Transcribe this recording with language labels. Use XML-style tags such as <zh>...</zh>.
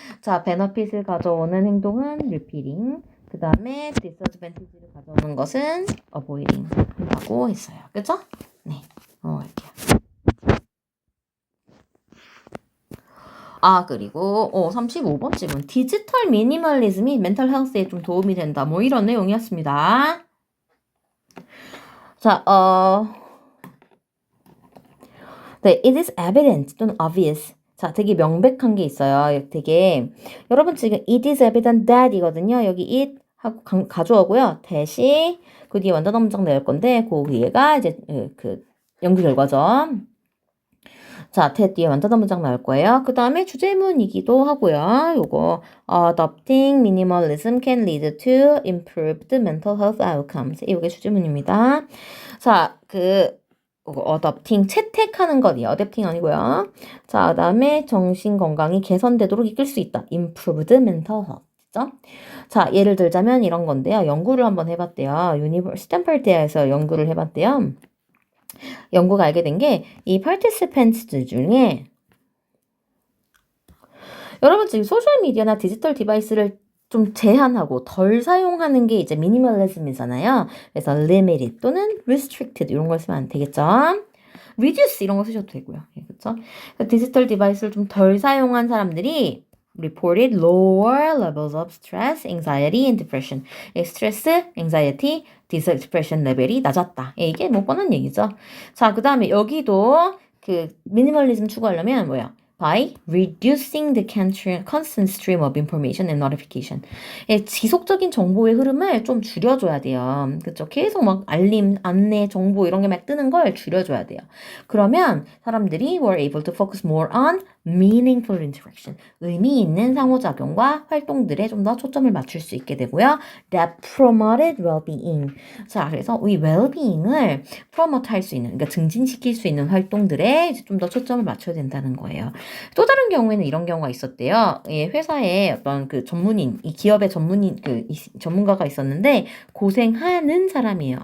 <ko>자, benefit을 가져오는 행동은 repeating, 그 다음에 disadvantage를 가져오는 것은 avoiding 한다고 했어요. 그죠? 네, 넘어갈게요. 아, 그리고 35번 질문. 디지털 미니멀리즘이 멘탈 헬스에 좀 도움이 된다. 뭐 이런 내용이었습니다. 자, 네,</ko> <en>it is evident 또는 obvious.</en> <ko>자, 되게 명백한 게 있어요. 되게 여러분 지금 it is evident that 이거든요. 여기 it 하고 가져오고요. 대시 그 뒤에 완전 문장 낼 건데 그 위에가 이제 그 연구 결과죠. 자, that 뒤에 완전 문장 나올 거예요. 그 다음에 주제문이기도 하고요. 요거</ko> <en>adopting minimalism can lead to improved mental health outcomes.</en> <ko>이게 주제문입니다. 자, adopting 채택하는 것이에요. adopting 아니고요. 자, 그 다음에 정신 건강이 개선되도록 이끌 수 있다.</ko> <en>improved mental health.</en> <ko>그죠? 자, 예를 들자면 이런 건데요. 연구를 한번 해봤대요. 스탠퍼드대에서 연구를 해봤대요. 연구가 알게 된 게 이 participants 중에 여러분 지금 소셜미디어나 디지털 디바이스를 좀 제한하고 덜 사용하는 게 이제 미니멀리즘이잖아요. 그래서 limited 또는 restricted 이런 걸 쓰면 안 되겠죠. reduce 이런 거 쓰셔도 되고요. 그렇죠? 디지털 디바이스를 좀 덜 사용한 사람들이</ko> <en>reported lower levels of stress, anxiety, and depression.</en> <ko>스트레스, anxiety, depression 레벨이 낮았다. 이게 뭐 뻔한 얘기죠. 자, 그 다음에 여기도 그 미니멀리즘 추구하려면 뭐야?</ko> <en>by reducing the constant stream of information and notification.</en> <ko>지속적인 정보의 흐름을 좀 줄여줘야 돼요. 그쵸? 계속 막 알림, 안내, 정보 이런 게 막 뜨는 걸 줄여줘야 돼요. 그러면 사람들이</ko> <en>were able to focus more on meaningful interaction.</en> <ko>의미 있는 상호작용과 활동들에 좀 더 초점을 맞출 수 있게 되고요.</ko> <en>that promoted well-being.</en> <ko>자, 그래서 이 well-being을 promote 할 수 있는, 그러니까 증진시킬 수 있는 활동들에 좀 더 초점을 맞춰야 된다는 거예요. 또 다른 경우에는 이런 경우가 있었대요. 회사에 어떤 그 전문인, 이 기업의 전문인, 전문가가 있었는데 고생하는 사람이에요.</ko>